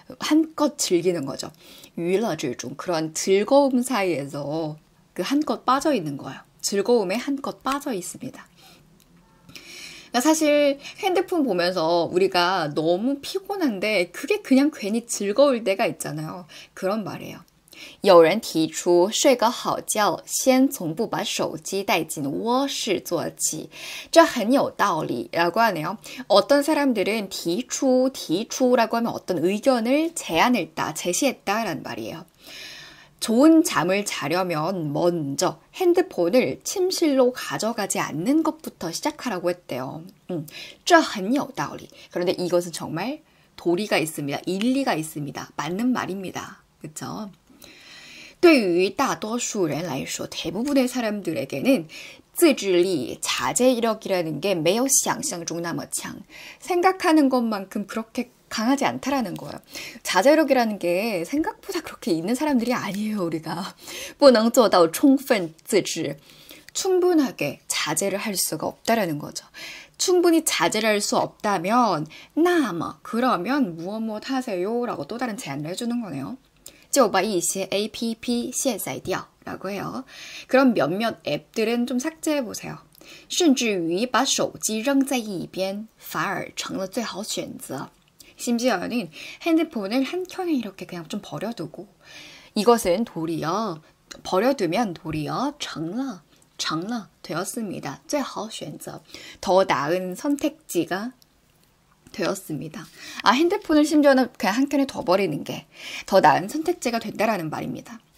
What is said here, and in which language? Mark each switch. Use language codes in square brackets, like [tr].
[ko] 한껏 즐기는 거죠. [zh] 娱乐之中 [ko] 그런 즐거움 사이에서 그 한껏 빠져 있는 거예요. 즐거움에 한껏 빠져 있습니다. 그러니까 사실 핸드폰 보면서 우리가 너무 피곤한데 그게 그냥 괜히 즐거울 때가 있잖아요. 그런 말이에요. [zh] 有人提出睡个好觉先从不把手机带进卧室做起这很有道理 [ko] 라고 하네요. 어떤 사람들은提出라고 하면 어떤 의견을 제시했다 라는 말이에요. 좋은 잠을 자려면 먼저 핸드폰을 침실로 가져가지 않는 것부터 시작하라고 했대요. [zh] 这很有道理. [ko] 그런데 이것은 정말 도리가 있습니다. 일리가 있습니다. 맞는 말입니다. 그렇죠? [zh] 对于大多数人来说 [ko] 대부분의 사람들에게는 [zh] 自制力, [ko] 자제력이라는 게 [zh] 没有想象中那么强. [ko] 생각하는 것만큼 그렇게 강하지 않다라는 거예요. 자제력이라는 게 생각보다 그렇게 있는 사람들이 아니에요, 우리가. [zh] 不能做到充分自制. [ko] 충분하게 자제를 할 수가 없다라는 거죠. 충분히 자제를 할 수 없다면 [zh] 那么 [ko] 그러면 무엇 하세요? 라고 또 다른 제안을 해주는 거네요. [zh] 就把一些 APP 卸载掉 [ko] 라고 해요. 그럼 몇몇 앱들은 좀 삭제해보세요. [zh] 甚至于把手机扔在一边反而成了最好选择. [ko] 심지어는 핸드폰을 한켠에 이렇게 그냥 좀 버려두고 이것은 도리어 버려두면 도리어 [zh] 成了 [ko] 되었습니다. [zh] 最好选择. [ko] 더 나은 선택지가 되었습니다. 아, 핸드폰을 심지어는 그냥 한켠에 둬버리는 게 더 나은 선택지가 된다라는 말입니다.